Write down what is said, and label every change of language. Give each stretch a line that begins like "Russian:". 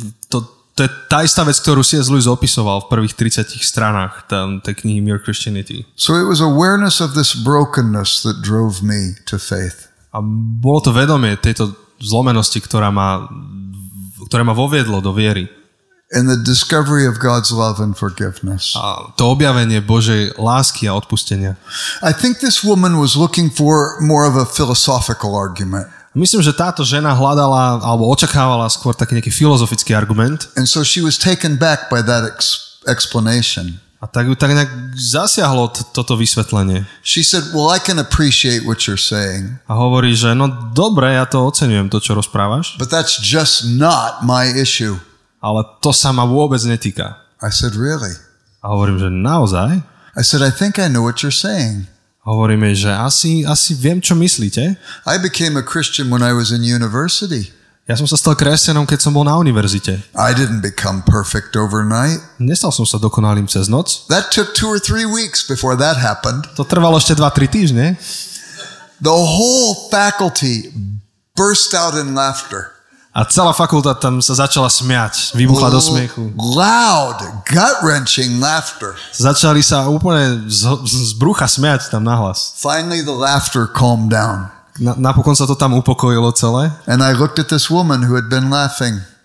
Slovak: To je tá istá vec, ktorú C.S. Lewis opisoval v prvých 30 stranách tej knihy Mere Christianity.
English: So it was awareness of this brokenness that drove me to faith.
Slovak: A bolo to vedomie tejto zlomenosti, ktoré ma voviedlo do viery.
English: And the discovery of God's love and forgiveness.
Slovak: A to objavenie Božej lásky a odpustenia.
English: I think this woman was looking for more of a philosophical argument.
Slovak: Myslím, že táto žena hľadala alebo očakávala skôr taký nejaký filozofický argument.
English: And so she was taken back by that explanation.
Slovak: A tak ju tak nejak zasiahlo toto vysvetlenie.
English: She said, well, I can appreciate what you're saying.
Slovak: A hovorí, že no dobre, ja to oceňujem, to, čo rozprávaš.
English: But that's just not my issue.
Slovak: Ale to sa ma vôbec netýka.
English: I said, really?
Slovak: A hovorím, že naozaj?
English: I said, I think I know what you're saying.
Slovak: Hovoríme, že asi viem, čo myslíte.
English: I became a Christian when I was in university.
Slovak: Ja som sa stal kresťanom, keď som bol na univerzite.
English: I didn't become perfect overnight.
Slovak: Nestal som sa dokonalým cez noc.
English: That took 2 or 3 weeks before that happened.
Slovak: To trvalo ešte 2-3 týždne.
English: The whole faculty burst out in laughter.
Slovak: A celá fakulta tam sa začala smiať. Vybuchla do smiechu.
English: Loud, gut-wrenching laughter.
Slovak: Začali sa úplne z brucha smiať tam nahlas.
English: Finally the laughter calmed down.
Slovak: Napokon sa to tam upokojilo celé.
English: And I looked at this woman who had been laughing.